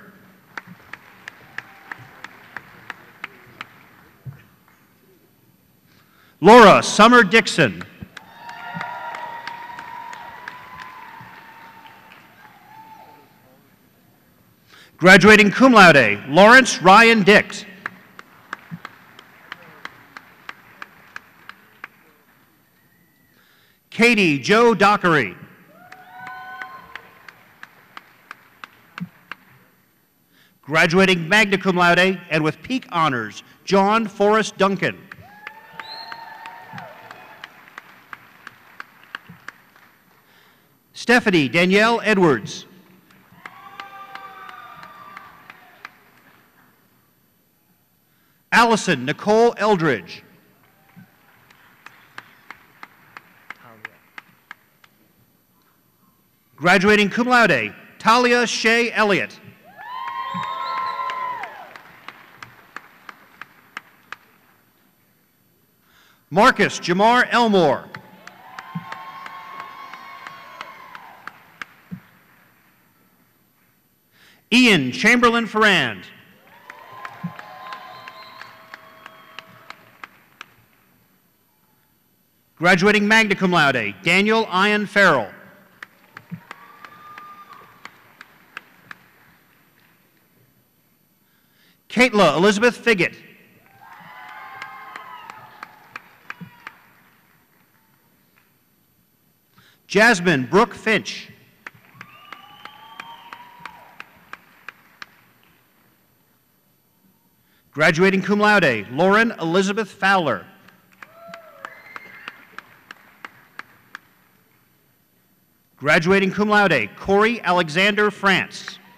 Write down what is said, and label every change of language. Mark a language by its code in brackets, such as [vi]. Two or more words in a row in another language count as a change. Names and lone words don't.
[en] Laura Summer Dixon. [la] Graduating cum laude, [en] Lawrence Ryan Dix. Katie Joe Dockery. Graduating [la] magna cum laude [en] and with peak honors, John Forrest Duncan. Stephanie Danielle Edwards. Allison Nicole Eldridge. Graduating [la] cum laude, [en] Talia Shea Elliott. Marcus Jamar Elmore. Ian Chamberlain Ferrand. [la] Graduating magna cum laude, [en] Daniel Ian Farrell. Caitla Elizabeth Figgett. Jasmine Brooke Finch. Graduating [la] cum laude, [en] Lauren Elizabeth Fowler. [la] Graduating cum laude, [en] Corey Alexander France.